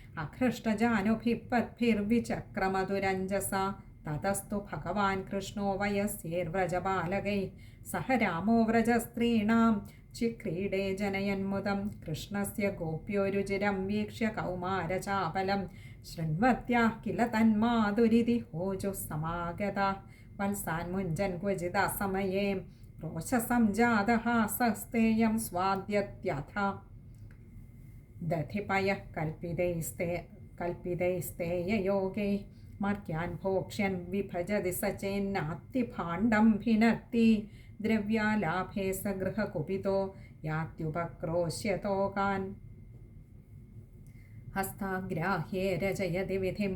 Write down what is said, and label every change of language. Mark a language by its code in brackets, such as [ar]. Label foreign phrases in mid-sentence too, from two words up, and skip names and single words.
[sa] അഹൃഷ്ടജാനുഭിപ്പദ്ഭിർവിചക്രമധുരഞ്ജസാ തതസ്തു ഭഗവാൻ കൃഷ്ണോ വയസ്യേർവ്രജബാലകൈ സഹ രാമോ വ്രജസ്ത്രീണാം ചിക്രീഡേ ജനയന്മുദം കൃഷ്ണസ്യ ഗോപ്യോരുചിരം വീക്ഷ്യ കൗമാരചാപലം ശൃണ്വത്യാ കില തന്മാധുരിതി ഹോജുഃ സമാഗതാ വത്സാൻ മുഞ്ജൻ ക്വചിദാ സമയേ रोषसंजातः सस्तेयं स्वाद्यत्यथ दधिपयः कल्पितैस्तेययोगैः मर्क्यान् भोक्ष्यन् विभजति स चेन्नात्तिभाण्डं भिनत्ति द्रव्यालाभे स गृहकुपितो यात्युपक्रोश्यतोकान् हस्ताग्राह्ये रचयति विधिं